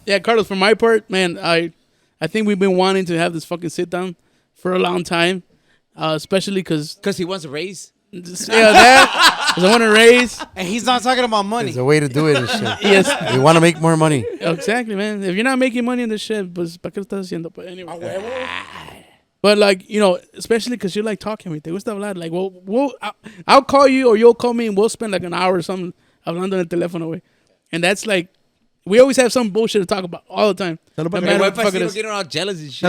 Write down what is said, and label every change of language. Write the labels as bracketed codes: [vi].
[en] Yeah, Carlos, for my part, man, I think we've been wanting to have this fucking sit down for a long time. especially because he wants a raise. that. 'Cause I want to raise. And he's not talking about money. There's a way to do it and shit. Yes, We want to make more money. exactly, man. If you're not making money in this shit, [es] pues, ¿para qué lo estás haciendo? [en] But anyway. But like, you know, especially because you like talking with me. [es] Te gusta hablar. [en] Like, I'll call you or you'll call me and we'll spend like an hour or something [es] hablando en el teléfono, güey. [en] And that's like, we always have some bullshit to talk about all the time. [es] Saludos [en] No [es] para [en] matter Why what the fuck it Pacino is. getting all jealous and shit?